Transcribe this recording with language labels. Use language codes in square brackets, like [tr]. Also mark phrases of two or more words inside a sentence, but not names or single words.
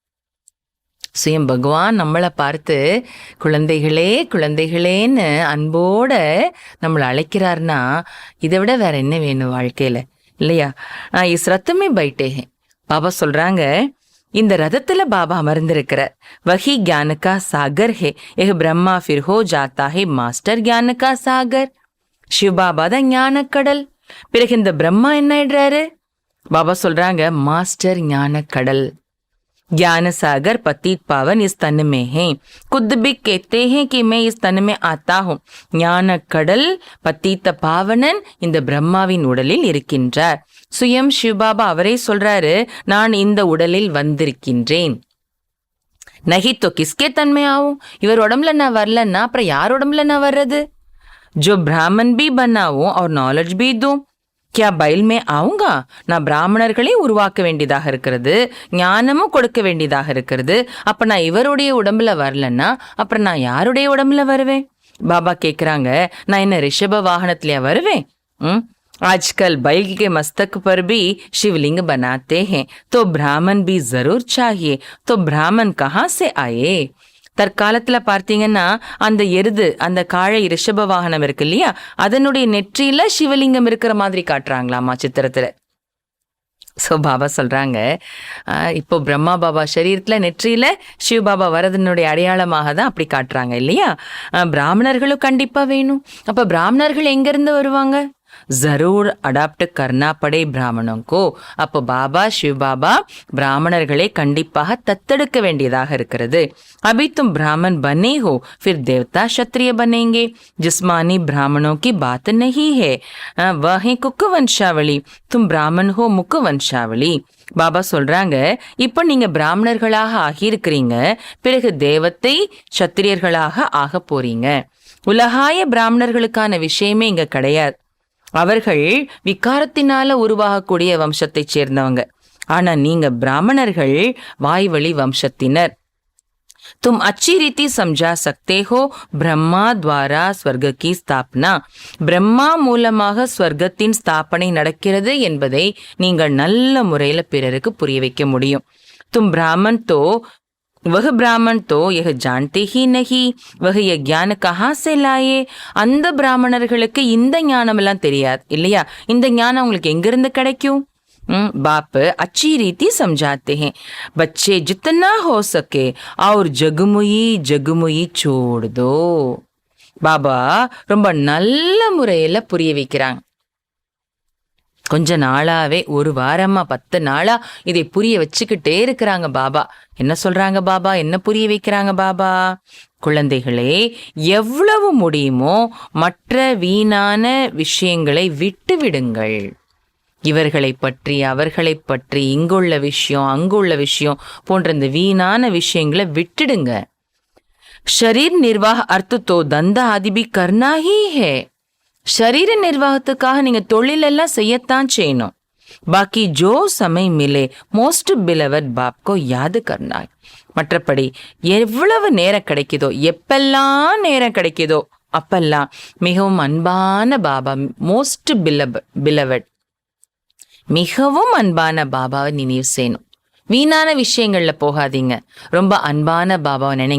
[ta] சுயம் பகவான் நம்மளை பார்த்து குழந்தைகளே குழந்தைகளேன்னு அன்போட நம்மளை அழைக்கிறார்னா இதை விட வேற என்ன வேணும் வாழ்க்கையில இல்லையா. [hi] इस रथ में बैठे. [ta] பாபா சொல்றாங்க இந்த ரதத்துல பாபா அமர்ந்திருக்கிறார். [hi] வஹி ज्ञान का सागर है, यह ब्रह्मा फिर हो जाता है मास्टर ज्ञान का सागर. [ta] சிவ பாபா தான் ஞான கடல். பிறகு இந்த பிரம்மா என்ன ஆயிடுறாரு? பாபா சொல்றாங்க மாஸ்டர் ஞான கடல். [hi] ज्ञान सागर पतित पावन इस तन में है, खुद भी कहते हैं कि मैं इस तन में आता हूँ. [ta] ஞான கடல் பத்தித்த பாவனன் இந்த பிரம்மாவின் உடலில் இருக்கின்றார். சுயம் சிவபாபா அவரே சொல்றாரு நான் இந்த உடலில் வந்திருக்கின்றேன். [hi] नहीं तो किसके तन में आऊंगा, [ta] இவர் உடம்புல நான் வரலன்னா அப்புறம் யார் உடம்புல நான் வர்றது? [hi] जो ब्राह्मण भी बनाऊं और नॉलेज भी दूं, क्या बैल में आऊंगा? [ta] நான் பிராமணர்களே உருவாக்க வேண்டியதாக இருக்கிறது, ஞானமும் கொடுக்க வேண்டியதாக இருக்கிறது. அப்ப நான் இவருடைய உடம்புல வரலன்னா அப்புறம் நான் யாருடைய உடம்புல வருவேன்? பாபா கேக்குறாங்க நான் என்ன ரிஷப வாகனத்திலயா வருவேன்? [hi] आजकल बैल के मस्तक पर भी शिवलिंग बनाते हैं, तो ब्राह्मण भी जरूर चाहिए. तो ब्राह्मण कहाँ से आए? [ta] தற்காலத்துல பார்த்தீங்கன்னா அந்த எருது அந்த காளை ரிஷப வாகனம் இருக்கு இல்லையா, அதனுடைய நெற்றியில சிவலிங்கம் இருக்கிற மாதிரி காட்டுறாங்களாமா சித்திரத்துல. ஸோ பாபா சொல்றாங்க இப்போ பிரம்மா பாபா சரீரத்துல நெற்றியில சிவ பாபா வரதனுடைய அடையாளமாக தான் அப்படி காட்டுறாங்க இல்லையா. பிராமணர்களும் கண்டிப்பா வேணும். அப்ப பிராமணர்கள் எங்க இருந்து வருவாங்க? [hi] जरूर अडाप्ट करना पड़े ब्राह्मणों को. [ta] அப்போ பாபா சிவ பாபா பிராமணர்களை கண்டிப்பாக தத்தெடுக்க வேண்டியதாக இருக்கிறது. [hi] अभी तुम ब्राह्मण बने हो, फिर देवता क्षत्रिय बनेंगे. जिस्मानी ब्राह्मणों की बात नहीं है, वह है कुक वंशावली. तुम ब्राह्मण हो मुक वंशावली. [ta] பாபா சொல்றாங்க இப்ப நீங்க பிராமணர்களாக ஆகியிருக்கிறீங்க, பிறகு தேவத்தை சத்திரியர்களாக ஆக போறீங்க. உலகாய பிராமணர்களுக்கான விஷயமே இங்க கிடையாது. அவர்கள் விகாரத்தினால உருவாகக்கூடிய வம்சத்தை சேர்ந்தவங்க. ஆனா நீங்க பிராமணர்கள் வாய்வழி வம்சத்தினர். [hi] तुम अच्छी रीति समझा सकते हो பிரம்மா द्वारा स्वर्ग की स्थापना. [ta] பிரம்மா மூலமாக ஸ்வர்க்கத்தின் ஸ்தாபனை நடக்கிறது என்பதை நீங்கள் நல்ல முறையில் பிறருக்கு புரிய வைக்க முடியும். [hi] तुम ब्राह्मण तो वह ब्राह्मण तो यह जानते ही नहीं, वह यह ज्ञान कहाँ से लाए. [ta] அந்த பிராமணர்களுக்கு இந்த ஞானம் எல்லாம் தெரியாது இல்லையா? இந்த ஞானம் உங்களுக்கு எங்கிருந்து கிடைக்கும்? [hi] बाप अच्छी रीति समझाते हैं. बच्चे जितना हो सके और जगमुई छोड़ दो. [ta] பாபா ரொம்ப நல்ல முறையில புரிய வைக்கிறாங்க. கொஞ்ச நாளாவே, ஒரு வாரமா 10 நாளா இதை புரிய வச்சுக்கிட்டே இருக்கிறாங்க பாபா. என்ன சொல்றாங்க பாபா? என்ன புரிய வைக்கிறாங்க பாபா? குழந்தைகளே, எவ்வளவு முடியுமோ மற்ற வீணான விஷயங்களை விட்டு விடுங்கள். இவர்களை பற்றி, அவர்களை பற்றி, இங்குள்ள விஷயம், அங்குள்ள விஷயம் போன்ற இந்த வீணான விஷயங்களை விட்டுடுங்க. [hi] शरीर निर्वाह अर्थ तो धंधा आदि भी करना ही है. [ta] शरीर நிர்வாகத்துக்காக நீங்க தொழில் எல்லாம் செய்யத்தான் செய்யணும். [hi] बाकी जो समय मिले [en] most beloved [hi] बाप को याद करना है. [ta] மற்றபடி எவ்வளவு நேரம் கிடைக்குதோ, எப்பெல்லாம் நேரம் கிடைக்குதோ அப்பெல்லாம் மிகவும் அன்பான பாபா, [en] most beloved, [ta] மிகவும் அன்பான பாபாவை நினைவு செய்யணும். வீணான விஷயங்கள்ல போகாதீங்க. ரொம்ப அன்பான பாபாவை நினைங்க.